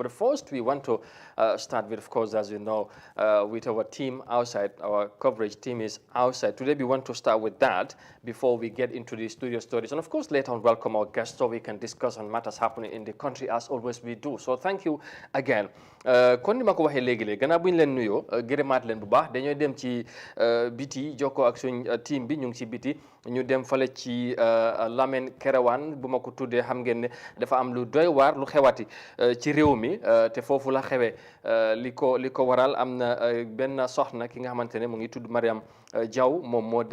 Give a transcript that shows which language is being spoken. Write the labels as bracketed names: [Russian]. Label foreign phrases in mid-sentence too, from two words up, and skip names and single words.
[English] But first, we want to start with, of course, as you know, with our team outside. Our coverage team is outside. Today, we want to start with that before we get into the studio stories. And of course, later on, welcome our guests so we can discuss on matters happening in the country, as always we do. So thank you again. [Wolof] kon ni ma ko waxee léegi-léegi gannaaw bu ñu leen nuyoo gërëmaat leen bu baax dañoo dem ci biti jokkoo ak suñ team bi ñu ngi ci biti ñu dem fale ci Lamin Kerewan bu ma ko tuddee xam ngeen ne dafa am lu doy waar lu xewati ci réew mi te foofu la xewee li ko waral am na benn soxna ki nga xamante ne mu ngi tudd Mariam Jaw moom